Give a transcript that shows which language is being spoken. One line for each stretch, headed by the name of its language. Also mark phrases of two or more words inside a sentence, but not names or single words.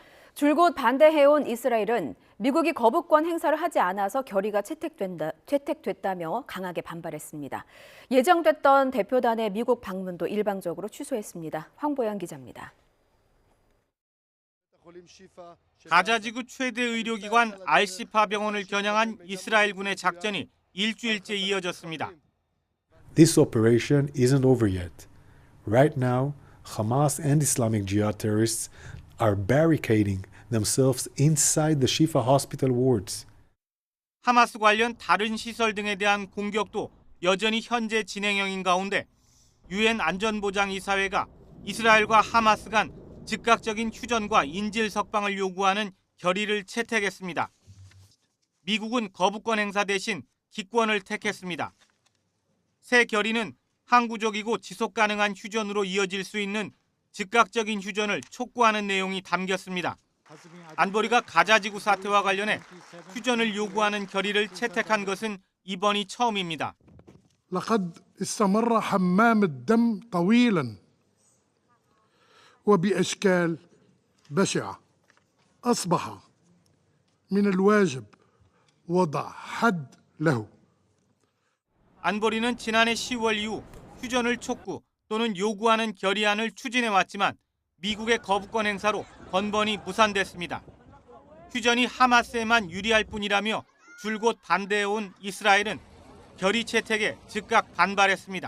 Korean: 줄곧 반대해온 이스라엘은 미국이 거부권 행사를 하지 않아서 결의가 채택됐다며 강하게 반발했습니다. 예정됐던 대표단의 미국 방문도 일방적으로 취소했습니다. 황보영 기자입니다. 가자지구 최대 의료기관 알시파 병원을 겨냥한 이스라엘군의 작전이 일주일째 이어졌습니다.
English: This operation isn't over yet. Right now, Hamas and Islamic Jihad terrorists are barricading themselves inside the Shifa hospital wards.
Korean: 하마스 관련 다른 시설 등에 대한 공격도 여전히 현재 진행형인 가운데 유엔 안전보장이사회가 이스라엘과 하마스 간 즉각적인 휴전과 인질 석방을 요구하는 결의를 채택했습니다. 미국은 거부권 행사 대신 기권을 택했습니다. 새 결의는 항구적이고 지속 가능한 휴전으로 이어질 수 있는 즉각적인 휴전을 촉구하는 내용이 담겼습니다. 안보리가 가자지구 사태와 관련해 휴전을 요구하는 결의를 채택한 것은 이번이 처음입니다.
Arabic: لقد استمر حمام الدم طويلا وبأشكال بشعة. أصبح من الواجب وضع حد له.
Korean: 안보리는 지난해 10월 이후 휴전을 촉구 또는 요구하는 결의안을 추진해왔지만 미국의 거부권 행사로 번번이 무산됐습니다. 휴전이 하마스에만 유리할 뿐이라며 줄곧 반대해온 이스라엘은 결의 채택에 즉각 반발했습니다.